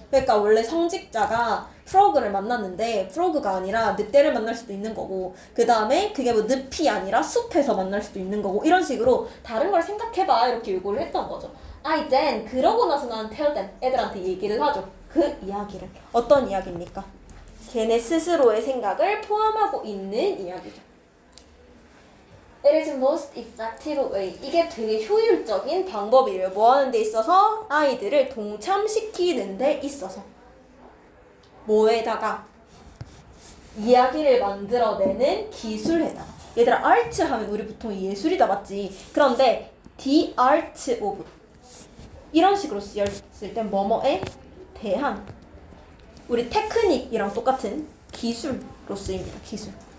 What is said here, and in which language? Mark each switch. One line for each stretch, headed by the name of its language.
Korean: 그러니까 원래 성직자가 프로그를 만났는데 프로그가 아니라 늑대를 만날 수도 있는 거고, 그 다음에 그게 뭐 늪이 아니라 숲에서 만날 수도 있는 거고, 이런 식으로 다른 걸 생각해봐 이렇게 요구를 했던 거죠.
English: I then
Korean: 그러고 나서 나는
English: tell them
Korean: 애들한테 얘기를 하죠. 그 이야기를. 어떤 이야기입니까? 걔네 스스로의 생각을 포함하고 있는 이야기죠.
English: It is most effective way.
Korean: 이게 되게 효율적인 방법이래요. 뭐 하는 데 있어서? 아이들을 동참시키는 데 있어서. 뭐에다가? 이야기를 만들어내는 기술에다가. 얘들아, 아트 하면 우리 보통 예술이다 맞지? 그런데
English: the art of
Korean: 이런 식으로 쓰였을 땐 뭐뭐에 대한, 우리 테크닉이랑 똑같은 기술로 쓰입니다. 기술.